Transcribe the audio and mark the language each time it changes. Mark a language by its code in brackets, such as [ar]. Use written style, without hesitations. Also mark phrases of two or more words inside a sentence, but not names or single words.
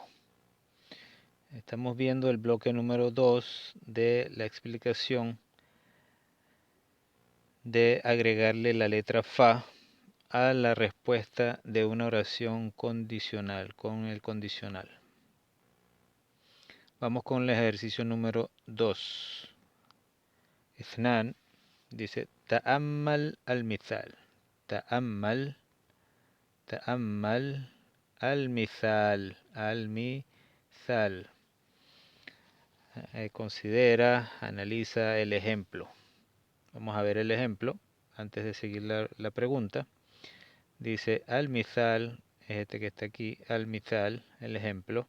[es] Estamos viendo el bloque número 2 de la explicación de agregarle la letra fa a la respuesta de una oración condicional, con el condicional. Vamos con el ejercicio número 2. Ithnan dice, [ar] تأمل المثال. تأمل المثال. [es] Considera, analiza el ejemplo. Vamos a ver el ejemplo antes de seguir la pregunta. Dice al-mithal, es este que está aquí, al-mithal, el ejemplo.